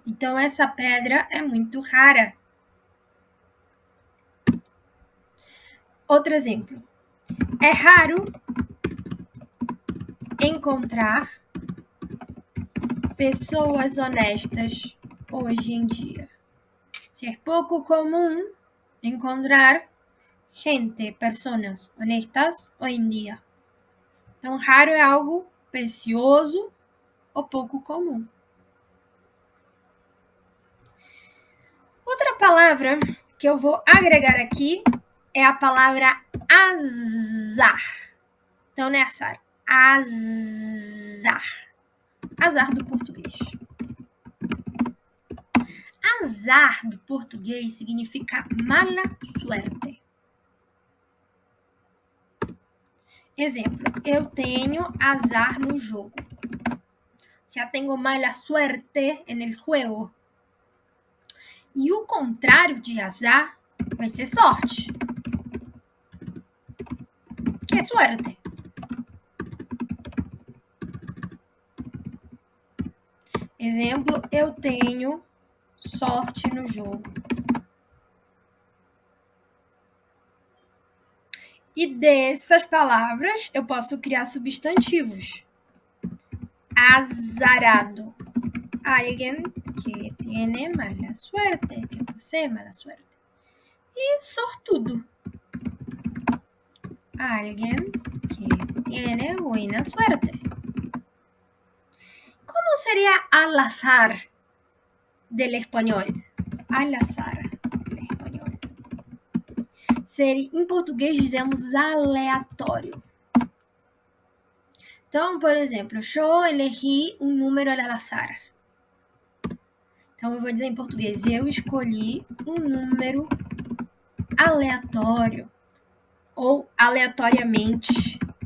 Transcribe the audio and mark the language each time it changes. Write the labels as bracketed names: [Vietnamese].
[Portuguese] Então, essa pedra é muito rara. Outro exemplo. É raro encontrar pessoas honestas hoje em dia. [Spanish] Es poco común encontrar personas honestas hoy en día. [Portuguese] Então, raro é algo precioso ou pouco comum. Outra palavra que eu vou agregar aqui é a palavra azar. Então, não é azar. Azar. Azar do português. Azar do português significa mala suerte. Exemplo, eu tenho azar no jogo. Já tenho [Spanish] mala suerte en el juego. [Portuguese] E o contrário de azar vai ser sorte, que é suerte. Exemplo, eu tenho sorte no jogo. E dessas palavras eu posso criar substantivos. Azarado. [Spanish] Alguien que tiene mala suerte, que posee mala suerte. [Portuguese] E sortudo. [Spanish] Alguien que tiene buena suerte. ¿Cómo sería al azar del español? Al azar del español. [Portuguese] Em português dizemos aleatório. Então, por exemplo, eu elegi um número al azar. Então, eu vou dizer em português, eu escolhi um número aleatório ou aleatoriamente.